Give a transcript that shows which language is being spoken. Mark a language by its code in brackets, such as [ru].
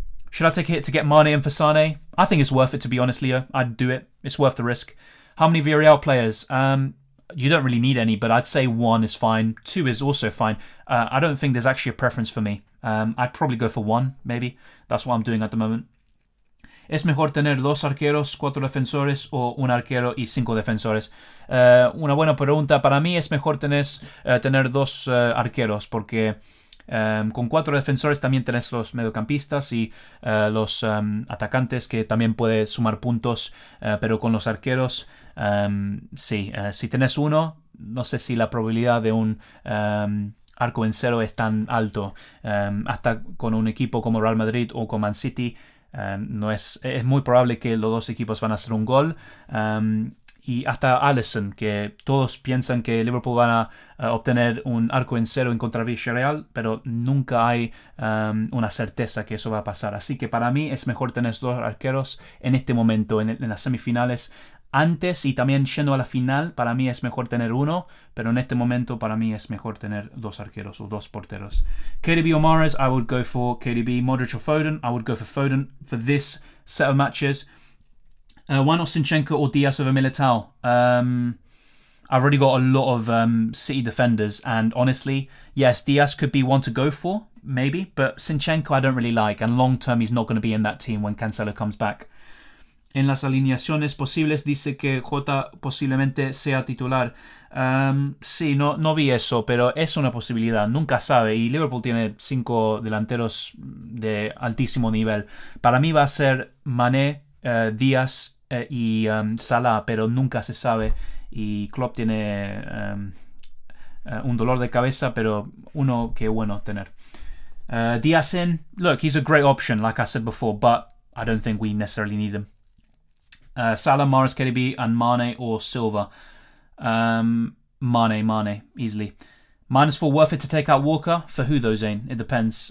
[en] Should I take a hit to get Mane and for Sane? I think it's worth it, to be honest, Leo. I'd do it. It's worth the risk. How many Villarreal players? You don't really need any, but I'd say 1 is fine. 2 is also fine. I don't think there's actually a preference for me. I'd probably go for 1, maybe. That's what I'm doing at the moment. [es] ¿Es mejor tener 2 arqueros, 4 defensores o un arquero y 5 defensores? Una buena pregunta. Para mí es mejor tener 2 arqueros porque con 4 defensores también tenés los mediocampistas y los atacantes que también puede sumar puntos, pero con los arqueros, sí, si tenés 1, no sé si la probabilidad de un arco en 0 es tan alto. Hasta con un equipo como Real Madrid o como Man City, es muy probable que los 2 equipos van a hacer un gol. Y hasta Alisson, que todos piensan que Liverpool van a obtener un arco en 0 en contra Villarreal, pero nunca hay una certeza que eso va a pasar. Así que para mí es mejor tener 2 arqueros en este momento, en las semifinales. Antes y también yendo a la final, para mí es mejor tener 1, pero en este momento para mí es mejor tener 2 arqueros o 2 porteros. [en] KDB or Mahrez? I would go for KDB. Modric or Foden? I would go for Foden for this set of matches. Why not Zinchenko or Diaz over Militao? I've already got a lot of City defenders, and honestly, yes, Diaz could be one to go for, maybe, but Zinchenko I don't really like, and long term he's not going to be in that team when Cancelo comes back. [es] En las alineaciones posibles dice que Jota posiblemente sea titular. Sí, no vi eso, pero es una posibilidad. Nunca sabe. Y Liverpool tiene 5 delanteros de altísimo nivel. Para mí va a ser Mané, Díaz, y Salah, pero nunca se sabe. Y Klopp tiene un dolor de cabeza, pero uno que bueno tener. [en] Diaz in, look, he's a great option, like I said before, but I don't think we necessarily need him. Salah, Mahrez, KDB, and Mane or Silva. Mane, easily. -4 worth it to take out Walker. For who though, Zane? It depends.